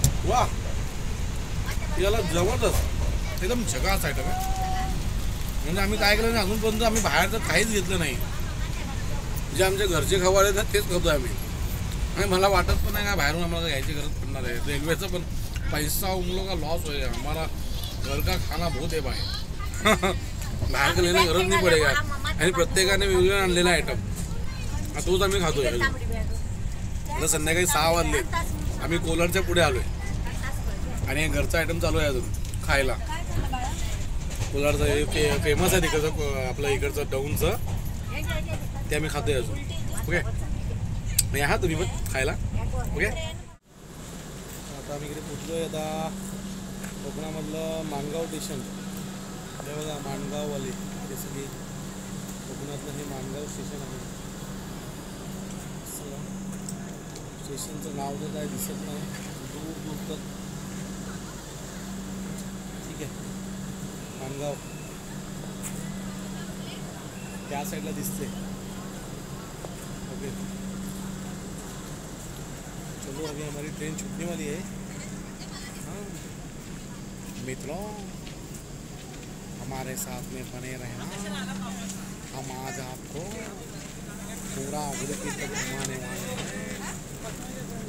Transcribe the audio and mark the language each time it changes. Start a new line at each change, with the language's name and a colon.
Marathi: वा याला जबरदस्त एकदम झकास आयटम आहे. म्हणजे आम्ही काय केलं नाही अजूनपर्यंत आम्ही बाहेरचं काहीच घेतलं नाही. जे आमचे घरचे खवाडे आहेत तेच खातो आम्ही. आणि मला वाटत पण नाही का बाहेरून आम्हाला घ्यायची गरज पडणार आहे.
Hindi: रेल्वेचं पण पैसा उन लोग का लॉस होएगा. हमारा घर का खाना बहुत है बाहेर. बाहेर का लेने गरज नाही पडेगा.
Marathi: आणि प्रत्येकाने वेगवेगळं आणलेला आयटम तोच आम्ही खातो. आता संध्याकाळी 6 वाजले आम्ही कोलारच्या पुढे आलोय आणि घरचा आयटम चालू आहे अजून खायला. कोलारचं हे फेमस आहे तिकडचं आपलं इकडचं डाऊनचं ते आम्ही खातोय अजून. ओके या तुम्ही पण खायला. ओके आता आम्ही इकडे पोचलोय. आता कोकणामधलं माणगाव स्टेशन हे बघा माणगाववाले हे सगळी कोकणातलं हे माणगाव स्टेशन आहे. स्टेशनचं नाव तर काय दिसत नाही दूर दूर तक. ठीक आहे माणगाव त्या साईडला दिसते.
Hindi: ओके चलो अभी हमारी ट्रेन छूटने वाली है. हाँ मित्रों हमारे साथ में बने रहना. हम आज आपको पूरा उड़की तक घुमाने वाले हैं.